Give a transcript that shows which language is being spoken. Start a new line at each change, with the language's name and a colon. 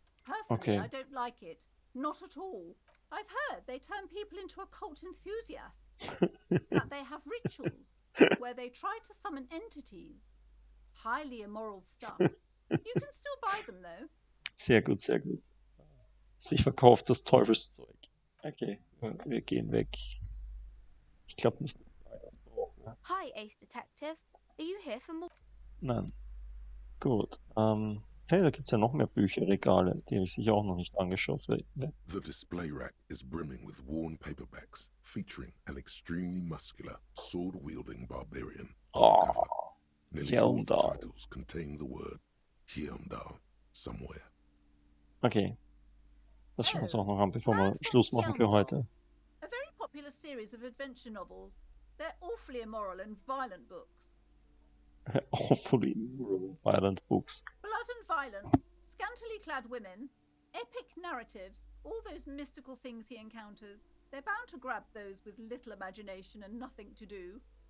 English: Personally, I don't like it. Not at all. I've heard they turn people into occult enthusiasts. That they have rituals where they try to summon entities. Highly immoral stuff. You can still buy them though.
German: Sehr gut, sehr gut. Sie verkauft das Teufelszeug. Okay, wir gehen weg. Ich glaube nicht, dass wir das brauchen.
English: Hi, Ace Detective. Are you here for more?
German: Nein. Gut. Hey, da gibt es ja noch mehr Bücherregale, die ich sicher auch noch nicht angeschaut habe.
English: The display rack is brimming with worn paperbacks featuring an extremely muscular, sword-wielding barbarian. on the cover. Nearly all the Heimdall. titles contain the word Heimdall somewhere. Okay.
German: Das schauen wir uns auch noch an, bevor wir Schluss machen für heute.
English: A very popular series of adventure novels. They're awfully immoral and violent books. Awfully violent books. Blood and violence, scantily clad women, epic narratives, all those mystical things he encounters. They're bound to grab those with little imagination and nothing to do.